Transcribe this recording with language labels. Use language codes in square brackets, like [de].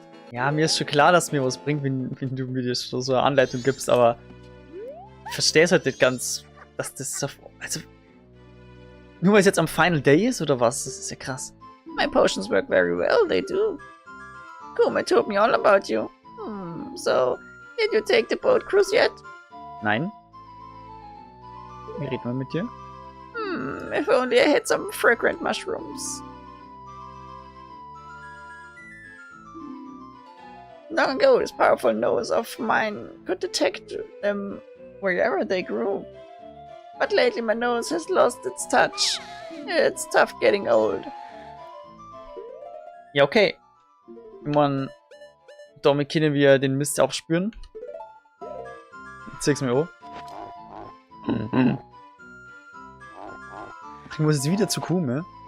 [de] Ja, mir ist schon klar, dass mir was bringt, wenn du mir so eine Anleitung gibst, aber ich verstehe es halt nicht ganz, dass das so... Also, nur weil es jetzt am Final Day ist, oder was? Das ist ja krass. [en] My potions work very well, they do. Kuma told me all about you. So, did you take the boat cruise yet? [de] Nein. Wie reden wir mit dir? [en] If only I had some fragrant mushrooms. Long ago, this powerful nose of mine could detect them wherever they grew. But lately my nose has lost its touch. It's tough getting old. [de] Ja, okay. Ich meine, damit können wir den Mist auch spüren. Ich zeig's mir auch. Ich muss jetzt wieder zu Kume.